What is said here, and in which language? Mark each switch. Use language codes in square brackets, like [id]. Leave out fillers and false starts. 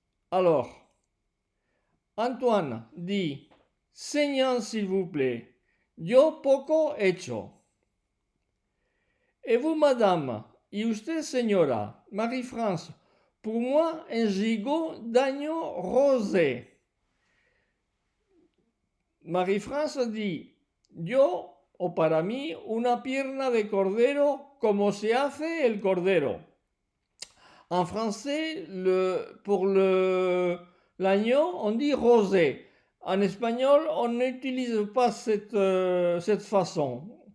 [fr] Alors, Antoine dit, saignant s'il vous plaît, [es] yo poco hecho. [fr] Et vous, madame, [es] y usted, señora, [fr] Marie-France, pour moi, un gigot d'agneau rosé. [es] Marie-France dit, yo, o para mí, una pierna de cordero como se hace el cordero. [fr] En français, pour l'agneau, on dit rosé. en espagnol, on n'utilise pas cette façon.